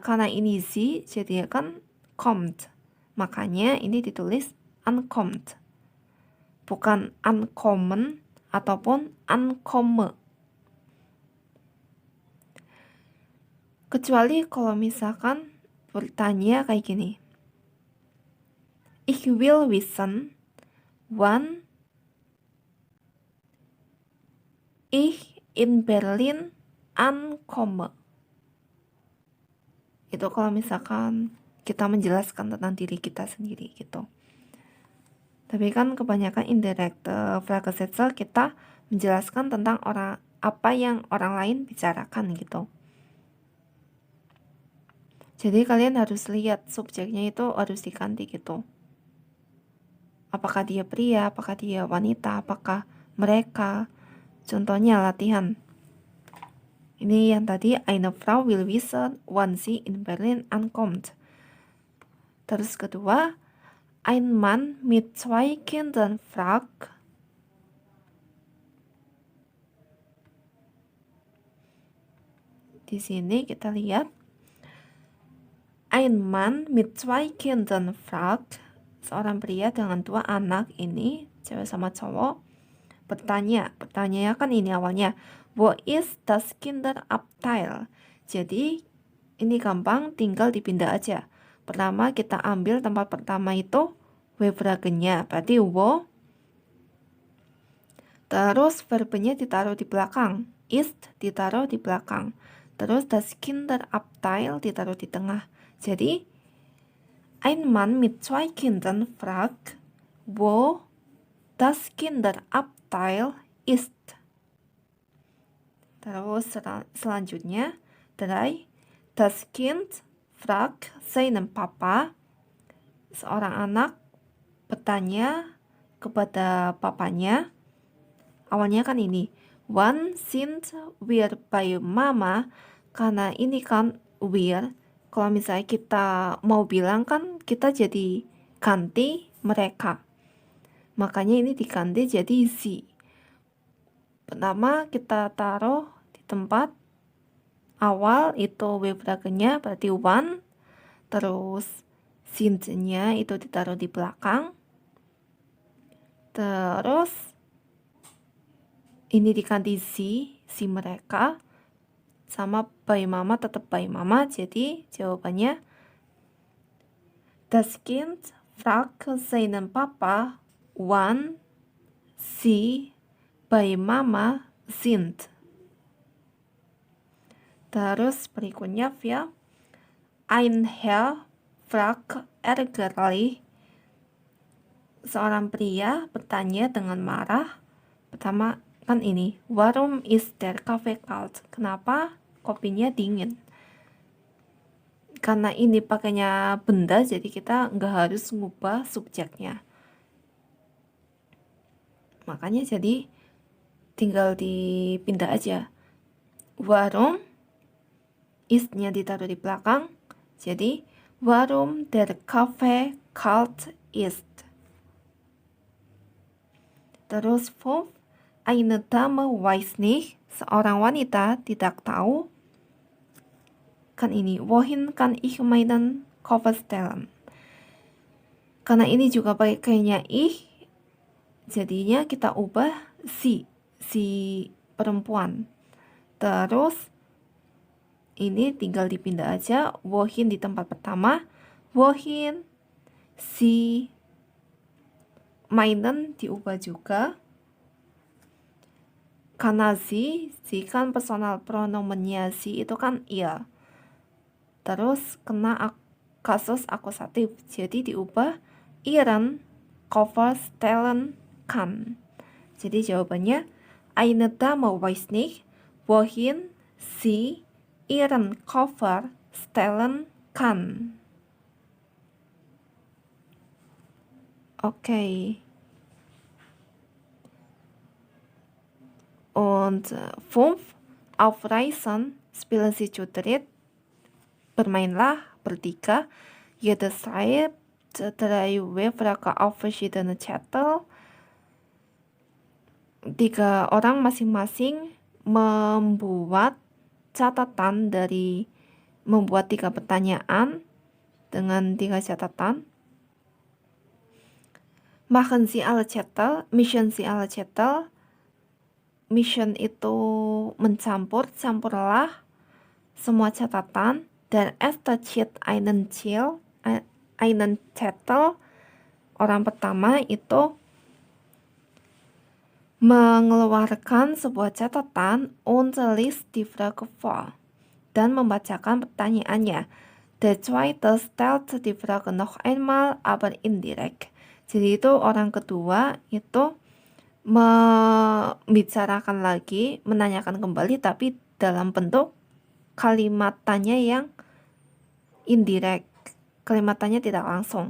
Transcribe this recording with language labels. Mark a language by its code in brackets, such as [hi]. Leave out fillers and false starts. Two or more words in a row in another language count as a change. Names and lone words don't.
[id] Karena ini sie jadi kan kommt. Makanya ini ditulis ankommt. Bukan ankommen ataupun ankomme. Kecuali kalau misalkan bertanya kayak gini. [de] Ich will wissen, wann ich in Berlin ankomme. [id] Itu kalau misalkan kita menjelaskan tentang diri kita sendiri gitu. Tapi kan kebanyakan indirect Fragesätze kita menjelaskan tentang apa yang orang lain bicarakan gitu. Jadi kalian harus lihat subjeknya itu harus diganti gitu. Apakah dia pria, apakah dia wanita, apakah mereka. Contohnya latihan. Ini yang tadi, [de] eine Frau will wissen, wann sie in Berlin ankommt. [id] Terus kedua, [de] ein Mann mit 2 Kindern fragt. [id] Di sini kita lihat, [de] ein Mann mit 2 Kindern fragt. [id] Seorang pria dengan 2 anak ini, cewek sama cowok, bertanya. Pertanyaannya kan ini awalnya, [de] wo ist das Kinderabteil? [id] Jadi ini gampang, tinggal dipindah aja. Pertama kita ambil tempat pertama itu Fragennya, berarti wo. Terus verbnya ditaruh di belakang, ist ditaruh di belakang. Terus [de] das Kinderabteil [id] ditaruh di tengah. Jadi [de] ein Mann mit 2 Kindern fragt, wo das Kinderabteil ist. [id] Terus selanjutnya, 3. [de] Das Kind fragt seinen Papa. [id] Seorang anak bertanya kepada papanya. Awalnya kan ini, [de] wann sind wir bei Mama? [id] Karena ini kan wir. Kalau misalnya kita mau bilang kan kita jadi ganti mereka. Makanya ini diganti jadi sie. Pertama kita taruh di tempat awal itu Fragennya berarti wann. Terus sind-nya itu ditaruh di belakang. Terus ini diganti si mereka. Sama by Mama tetap by Mama. Jadi jawabannya [de] das Kind fragt seinen Papa wann sie bei Mama sind. [id] Terus berikutnya via [de] ein Herr fragt ärgerlich. [id] Seorang pria bertanya dengan marah. Pertama kan ini, [de] warum ist der Kaffee kalt? [id] Kenapa kopinya dingin? Karena ini pakainya benda, jadi kita nggak harus ngubah subjeknya. Makanya jadi tinggal dipindah aja. [de] Warum, [id] ist-nya ditaruh di belakang. Jadi, [de] warum der Kaffee kalt ist. [id] Terus 5. [de] Eine Dame weiß nicht. [id] Seorang wanita tidak tahu. Kan ini, [de] wohin kann ich meinen Koffer stellen? [id] Karena ini juga pakainya ich, jadinya kita ubah si perempuan. Terus ini tinggal dipindah aja, wohin di tempat pertama, wohin si meinen diubah juga. Karena si kan personal pronomennya si itu kan iya. Terus kena kasus akusatif, jadi diubah [de] ihren Koffer stellen kann. [id] Jadi jawabannya [de] eine Dame weiß nicht, wohin Sie ihren Koffer stellen kann. [id] Okay. [de] Und 5. Auf Reisen spielen Sie zu dritt. [id] Bermainlah bertiga. [de] Jeder schreibt 3 Wörter auf verschiedene Zettel. [id] 3 orang masing-masing membuat catatan membuat 3 pertanyaan dengan 3 catatan. [de] Machen Sie alle Zettel, mischen Sie alle Zettel. [id] Mission itu campurlah semua catatan. [de] Dan erster zieht einen Zettel. [id] Orang pertama itu mengeluarkan sebuah catatan [de] und liest die Frage vor [id] dan membacakan pertanyaannya. [de] Der zweite stellt die Frage noch einmal, aber indirekt. [id] Jadi itu orang kedua itu membicarakan lagi, menanyakan kembali, tapi dalam bentuk kalimatannya yang indirect, kalimatannya tidak langsung.